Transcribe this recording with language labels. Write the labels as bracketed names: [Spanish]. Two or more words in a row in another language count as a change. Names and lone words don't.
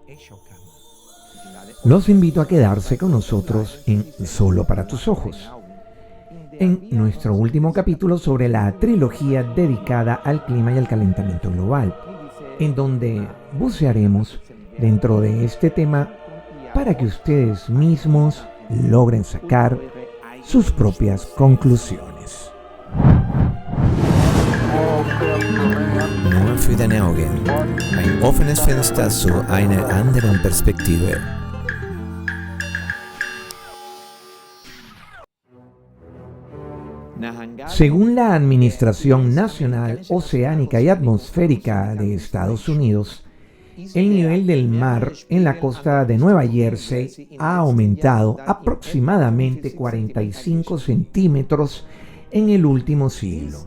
[Spanish] Los invito a quedarse con nosotros en Solo para tus ojos, en nuestro último capítulo sobre la trilogía dedicada al clima y al calentamiento global, en donde bucearemos dentro de este tema para que ustedes mismos logren sacar sus propias conclusiones. [German] Nur für deine Augen. Ein offenes Fenster zu einer anderen Perspektive. [Spanish] Según la Administración Nacional Oceánica y Atmosférica de Estados Unidos, el nivel del mar en la costa de Nueva Jersey ha aumentado aproximadamente 45 centímetros en el último siglo.